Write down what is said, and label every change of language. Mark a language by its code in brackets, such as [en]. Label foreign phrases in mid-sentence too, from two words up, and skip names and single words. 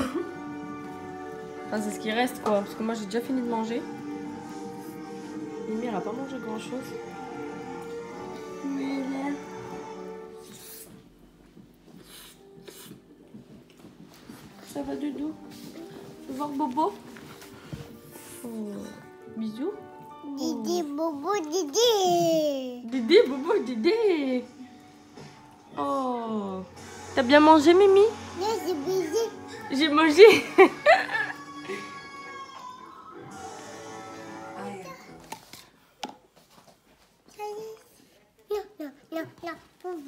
[fr] Enfin, c'est ce qui reste, quoi. Parce que moi, j'ai déjà fini de manger. Mimi, elle a pas mangé grand-chose. Oui, là. Ça va, Doudou? Tu veux voir Bobo? Oh. Bisous. Didi, Bobo, Didi. Didi, Bobo, Didi. Oh. T'as bien mangé, Mimi? Là, c'est baiser. J'ai mangé. Non, on va.